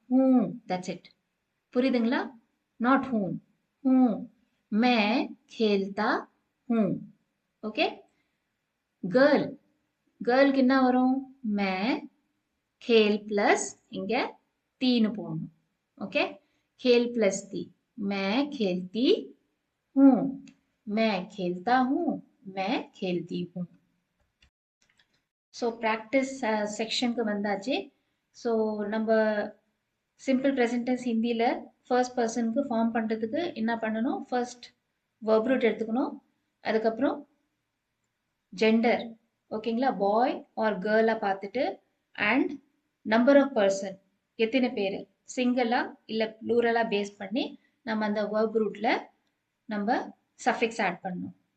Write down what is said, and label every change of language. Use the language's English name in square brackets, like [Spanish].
[Tamil] Who, that's it. புரியுதுங்களா? Not Hoon. Who. மே [Hindi] खेलता हूं. [Tamil] ஓகே. கேர்ள். கேர்ளுக்கு என்ன வரும்? மே खेल பிளஸ் இங்க தீன்னு போடணும். [Hindi] ஓகே, खेल प्लस ती. मैं खेलती हूँ. मैं खेलता हूँ, मैं खेलती हूँ. [Tamil] ஸோ ப்ராக்டிஸ் செக்ஷனுக்கு வந்தாச்சு. ஸோ நம்ம சிம்பிள் ப்ரெசன்டென்ஸ் ஹிந்தியில் ஃபர்ஸ்ட் பர்சனுக்கு ஃபார்ம் பண்ணுறதுக்கு என்ன பண்ணணும்? ஃபர்ஸ்ட் verb root எடுத்துக்கணும். அதுக்கப்புறம் ஜெண்டர், ஓகேங்களா? பாய் ஆர் கேர்ளாக பார்த்துட்டு, அண்ட் நம்பர் ஆஃப் பர்சன், எத்தனை பேர், சிங்கிளா இல்லை ப்ளூரலாக பேஸ் பண்ணி நம்ம அந்த verb rootல நம்ம சஃபிக்ஸ் ஆட் பண்ணணும்.